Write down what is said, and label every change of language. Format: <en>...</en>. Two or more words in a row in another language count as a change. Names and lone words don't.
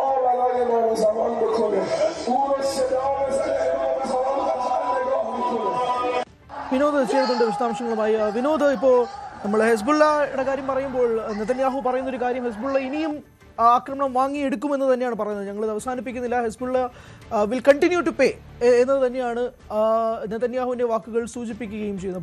<fa>برای امام زمان بکنه او رو صدا بزنه امام زمان نگاه میکنه.</fa> <ml>വിനോദ് ചേർന്നുണ്ട് വിശദാംശങ്ങളുമായി. വിനോദ്, ഇപ്പോൾ നമ്മൾ ഹെസ്ബുള്ളയുടെ കാര്യം പറയുമ്പോൾ നെതന്യാഹു പറയുന്നൊരു കാര്യം, ഹെസ്ബുള്ള ഇനിയും ആക്രമണം വാങ്ങിയെടുക്കുമെന്ന് തന്നെയാണ് പറയുന്നത്. ഞങ്ങൾ അവസാനിപ്പിക്കുന്നില്ല, ഹെസ്ബുള്ള</ml> <en>will continue to pay</en> <ml>എന്നത് തന്നെയാണ് നെതന്യാഹുവിൻ്റെ വാക്കുകൾ സൂചിപ്പിക്കുകയും ചെയ്യുന്നത്.</ml>